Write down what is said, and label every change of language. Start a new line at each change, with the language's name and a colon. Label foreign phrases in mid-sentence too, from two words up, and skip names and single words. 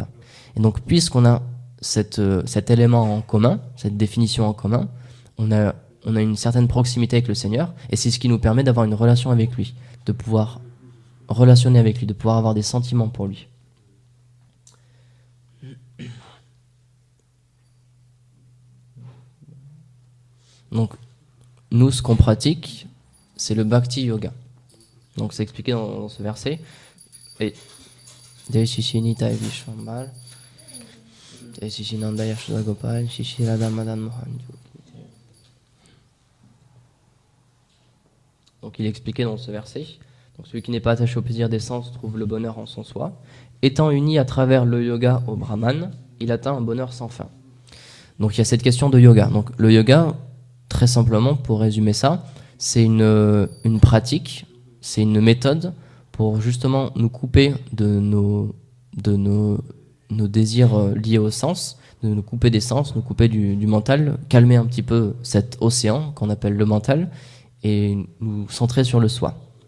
French: Et donc, puisqu'on a cet élément en commun, cette définition en commun, on a une certaine proximité avec le Seigneur et c'est ce qui nous permet d'avoir une relation avec lui, de pouvoir relationner avec lui, de pouvoir avoir des sentiments pour lui. Donc, nous, ce qu'on pratique, c'est le Bhakti Yoga. Donc, c'est expliqué dans ce verset.
Sanskrit: Et Jai Shishi Nitai Vishwambal, Jai Shishi Nanda Yashoda Gopal, Shishi Radha Madan Mohan.
French: Donc, il est expliqué dans ce verset. Donc, celui qui n'est pas attaché au plaisir des sens trouve le bonheur en son soi. Étant uni à travers le yoga au Brahman, il atteint un bonheur sans fin. Donc, il y a cette question de yoga. Donc, le yoga, très simplement, pour résumer ça, c'est une pratique, c'est une méthode pour justement nous couper de nos désirs liés au sens, de nous couper des sens, nous couper du mental, calmer un petit peu cet océan qu'on appelle le mental et nous centrer sur le soi.